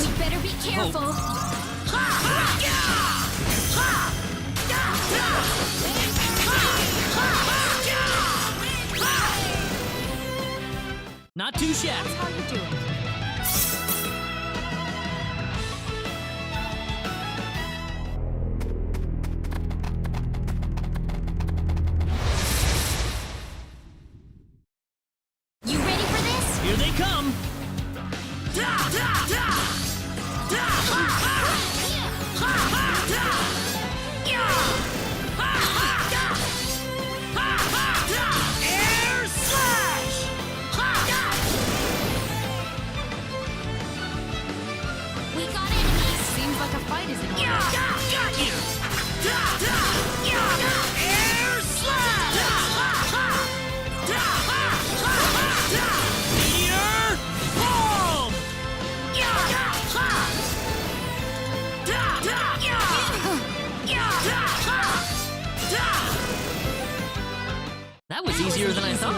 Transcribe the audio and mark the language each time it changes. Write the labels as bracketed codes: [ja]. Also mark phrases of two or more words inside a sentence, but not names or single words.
[en] We better be careful. Ha! Ha! Ya! Ha! Da! Da! Ha! Ha! Ha! Ya! Ha! Not too shabby. How you do it. You ready for this? Here they come! Da! Da! Da! Da! Ha! Ha! Ha! Ha! Da! Ya! Ha! Ha! Da! Ha! Ha! Da! Air slash! Ha! Da! We got enemies. Seems like a fight is in order. Ya! Da! Got you! Da! Da! Ya! Da! Air slash! Da! Ha! Ha! Da! Ha! Ha! Ha! Da! Meteor! Bomb! Ya! Da! Ha! Da! Da! Ya! Ya! Da! Ha! Da! That was easier than I thought.